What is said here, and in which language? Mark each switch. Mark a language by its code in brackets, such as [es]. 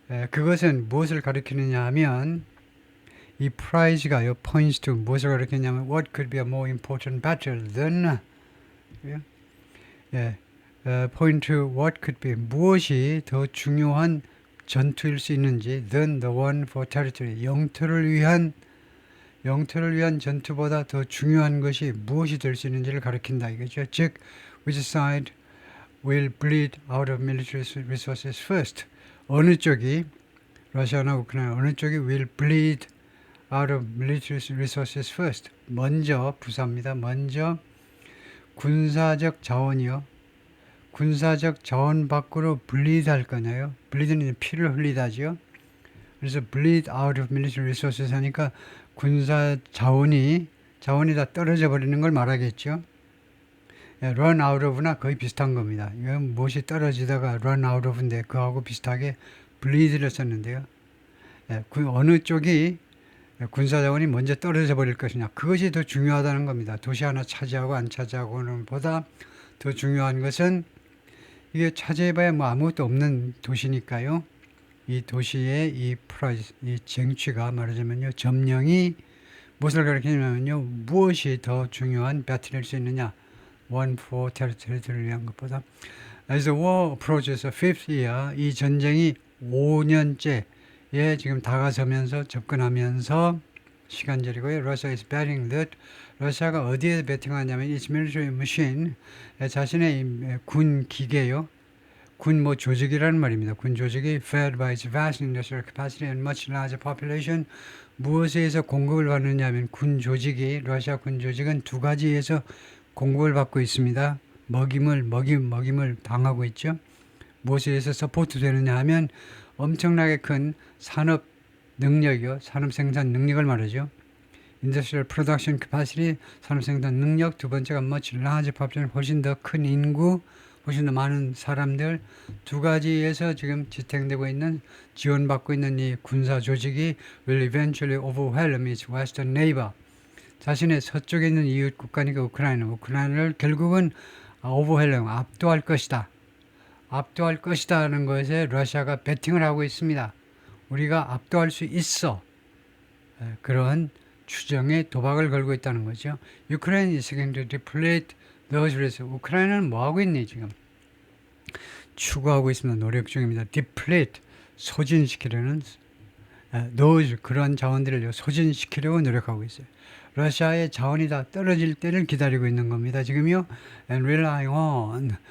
[ko] 그것은 무엇을 가리키느냐 하면 이 프라이즈가요 [en] points to [ko] 무엇을 가리키냐면 [en] what could be a more important battle than point to what could be [ko] 무엇이 더 중요한 전투일 수 있는지 [en] than the one for territory [ko] 영토를 위한 전투보다 더 중요한 것이 무엇이 될 수 있는지를 가리킨다 이거죠. 즉 [en] which side will bleed out of military resources first [ko] 어느 쪽이 러시아나 우크라이나 어느 쪽이 [en] will bleed out of military resources first [ko] 먼저 부사입니다. 먼저 군사적 자원이요. 군사적 자원 밖으로 bleed 할 거냐요. bleed는 피를 흘리다죠. 그래서 [en] bleed out of military resources [ko] 하니까 군사 자원이 다 떨어져 버리는 걸 말하겠죠. [en] run out of [ko] 나 거의 비슷한 겁니다. 이건 무엇이 떨어지다가 run out of인데 그하고 비슷하게 bleed를 썼는데요. 어느 쪽이 군사자원이 먼저 떨어져 버릴 것이냐 그것이 더 중요하다는 겁니다. 도시 하나 차지하고 안 차지하고는 보다 더 중요한 것은 이게 차지해봐야 뭐 아무것도 없는 도시니까요. 이 도시의 이 프라이즈, 이 쟁취가 말하자면요 점령이 무엇을 가리키냐면요 무엇이 더 중요한 배틀일 수 있느냐 [en] one for territory [ko] 를 위한 것보다 [en] as the war approaches the fifth year [ko] 이 전쟁이 5년째에 지금 다가서면서 접근하면서 시간절이고요. [en] Russia is betting that [ko] 러시아가 어디에 베팅하냐면 [en] its military machine [ko] 자신의 군 기계요. 군 조직이라는 말입니다. 군 조직이 [en] fed by its vast industrial capacity and much larger population [ko] 무엇에 의해서 공급을 받느냐 하면 러시아 군 조직은 두 가지에서 공급을 받고 있습니다. 먹임을 당하고 있죠. 무엇에 의해서 서포트 되느냐 하면 엄청나게 큰 산업 능력이요. 산업 생산 능력을 말하죠. [en] Industrial production capacity, [ko] 산업 생산 능력. 두 번째가 [en] much larger population, [ko] 훨씬 더 큰 인구, 훨씬 더 많은 사람들. 두 가지에서 지금 지탱되고 있는, 지원받고 있는 이 군사 조직이 [en] will eventually overwhelm its western neighbor. [ko] 자신의 서쪽에 있는 이웃 국가니까 우크라이나를 결국은 오버헬령, 압도할 것이다. 압도할 것이다는 것에 러시아가 베팅을 하고 있습니다. 우리가 압도할 수 있어. 그런 추정에 도박을 걸고 있다는 거죠. [en] Ukraine is going to deplete those reserves. [ko] 우크라이나는 뭐 하고 있니 지금? 추구하고 있습니다. 노력 중입니다. deplete, 소진시키려는 those, 그런 자원들을 소진시키려고 노력하고 있어요. 러시아의 자원이 다 떨어질 때를 기다리고 있는 겁니다. 지금요. [en] and rely on.